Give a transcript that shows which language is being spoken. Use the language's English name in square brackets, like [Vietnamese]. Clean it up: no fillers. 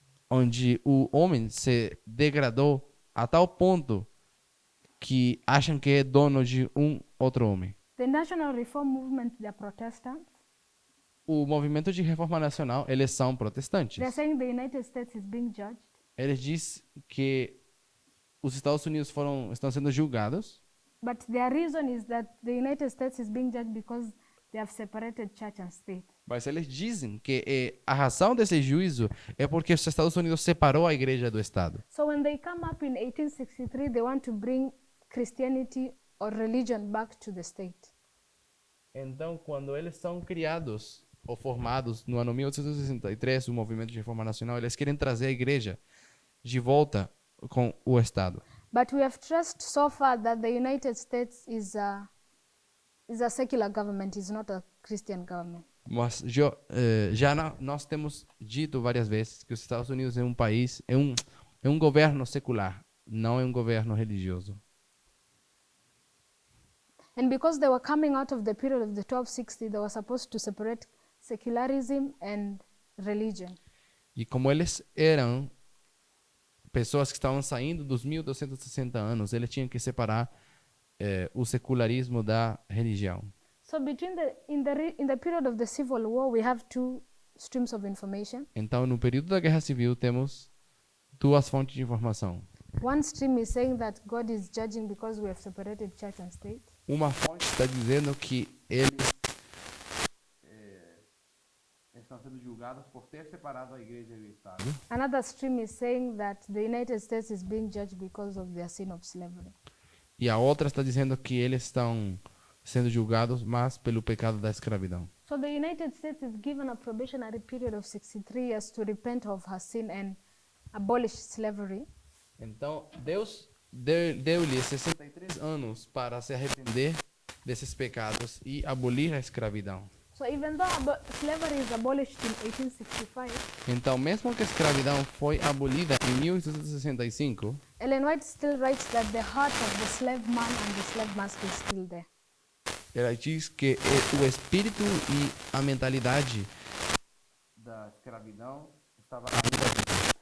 [Portuguese] onde o homem se degradou a tal ponto que acham que é dono de um outro homem. [English] The National Reform Movement, they are Protestants. [Portuguese] O movimento de reforma nacional, eles são protestantes. [English] They're saying the United States is being judged [Portuguese] Eles dizem que os Estados Unidos estão sendo julgados, [English] but their reason is that the United States is being judged because they have separated church and state. [Portuguese] mas eles dizem que a razão desse juízo é porque os Estados Unidos separou a igreja do Estado. [English] So when they come up in 1863, they want to bring Christianity or religion back to the state. [Portuguese] Então, quando eles são criados ou formados no ano 1863, o movimento de reforma nacional, eles querem trazer a igreja de volta com o Estado. [English] But we have traced so far that the United States is a secular government, is not a Christian government. [Portuguese] Mas nós temos dito várias vezes que os Estados Unidos é um país, é um governo secular, não é um governo religioso. [English] And because they were coming out of the period of the 1260, they were supposed to separate secularism and religion. [Portuguese] E como eles eram pessoas que estavam saindo dos 1260 anos, eles tinham que separar o secularismo da religião. [English] So in the period of the Civil War, we have two streams of information. [Portuguese] Então, no período da Guerra Civil, temos duas fontes de informação. [English] One stream is saying that God is judging because we have separated church and state. [Portuguese] Uma fonte está dizendo que eles estão sendo julgados por ter separado a igreja e o Estado. [English] Another stream is saying that the United States is being judged because of their sin of slavery. [Portuguese] E a outra está dizendo que eles estão sendo julgados, mas pelo pecado da escravidão. [English] So the United States is given a probationary period of 63 years to repent of her sin and abolish slavery. [Portuguese] Então, Deus deu-lhe 63 anos para se arrepender desses pecados e abolir a escravidão. [English] So even though slavery is abolished in 1865, [Portuguese] Então, mesmo que a escravidão foi abolida em 1865, [English] Ellen White still writes that the heart of the slave man and the slave master is still there. [Portuguese] ela diz que o espírito e a mentalidade da escravidão estava ainda.